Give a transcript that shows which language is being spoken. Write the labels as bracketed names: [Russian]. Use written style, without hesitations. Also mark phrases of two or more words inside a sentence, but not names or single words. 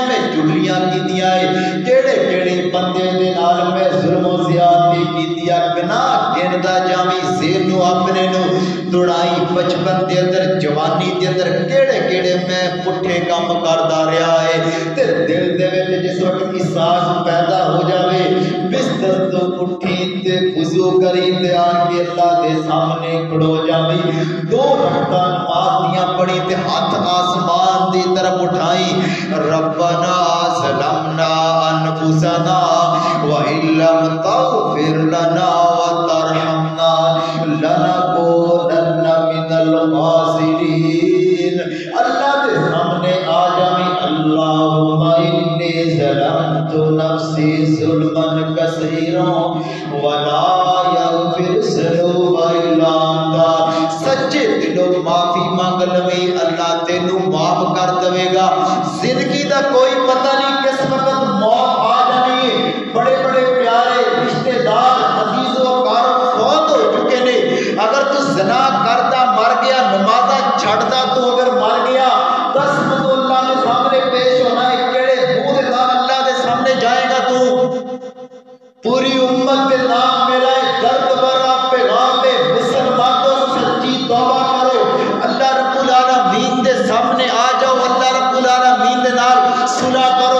[Punjabi] میں چگلیاں کیتیاں ہے، کیڑے کیڑے بندے دے نال میں ظلم و زیادتی کیتی ہے، گناہ گندا جاویں ذہن نو اپنے نو دوڑائی، بچپن دے اندر جوانی دے اندر کیڑے کیڑے میں پٹھے کام کردا رہیا ہے، تے دل دے وچ جس وقت احساس پیدا ہو جاوے بستر تو اٹھی تے وضو کری تے آ کے اللہ دے سامنے کھڑو جاویں، دو رکعتاں نماز دیاں پڑھی تے ہاتھ آسمان دی طرف اٹھائی، [Arabic] ربنا ظلمنا انفسنا وَإِن لَّمْ تَغْفِرْ لَنَا وَتَرْحَمْنَا لَنَكُونَنَّ مِنَ الْخَاسِرِينَ۔ [Punjabi] اللہ دے سامنے آ جائیں، [Arabic] اللہم انی ظلمت نفسی ظلما کثیرا ولا یغفر الذنوب الا انت، [Punjabi] سچے دلوں معافی مانگ لویں، اللہ تینوں معاف کر دے گا۔ زندگی دا کوئی پتہ نہیں کس وقت موت آ جانی ہے، بڑے بڑے پیارے رشتہ دار عزیز و اقارب فوت ہو چکے نے، اگر تو زنا کردا مر گیا، نمازاں چھڑدا تو اگر مر گیا، 10 منہ اللہ کے سامنے پیش ہونا ہے، کیڑے منہ دے نال اللہ دے سامنے جائے گا تو؟ پوری امت کے نام میرا درد برا پیغام ہے، مسلمانوں سچی توبہ کرو، اللہ رب العالمین دے سامنے آ جاؤ، اللہ رب العالمین دے نال صلح کرو۔